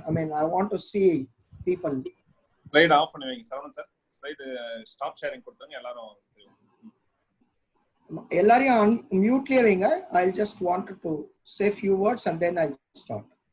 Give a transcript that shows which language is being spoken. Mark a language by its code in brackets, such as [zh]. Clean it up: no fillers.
[en] I mean, I want to see people. [ta] Slide of பண்ணி வைங்க Saravanan sir. Slide stop sharing கொடுத்துங்க எல்லாரும். எல்லாரையும் மியூட்லயே வைங்க. [en] I just wanted to say few words and then I'll start.